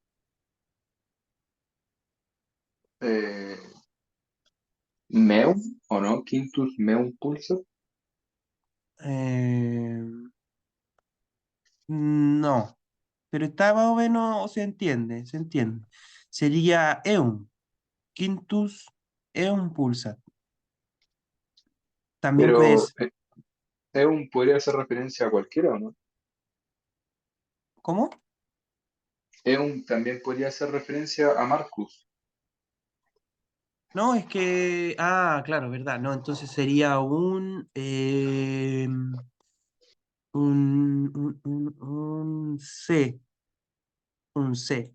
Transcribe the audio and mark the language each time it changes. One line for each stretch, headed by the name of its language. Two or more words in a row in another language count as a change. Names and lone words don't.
Spanish: Eh, Meum, ¿o no?
Latin: Quintus Meum Pulsa.
Spanish: Eh, no, pero está más o menos, se entiende, se entiende.
Latin: Sería eum, quintus eum pulsat.
Spanish: También Pero puedes, Eum podría hacer referencia a cualquiera, ¿o no? ¿cómo? Eum también podría hacer referencia a Marcus. No, es que, claro, verdad, no, entonces sería un C, un C.